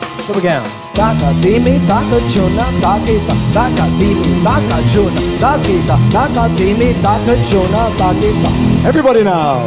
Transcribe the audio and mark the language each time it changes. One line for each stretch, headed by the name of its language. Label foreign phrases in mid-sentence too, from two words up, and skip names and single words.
English: So again. Taka dimi taka juna takita taka dimi taka juna takita taka dimi taka juna takita. Everybody now.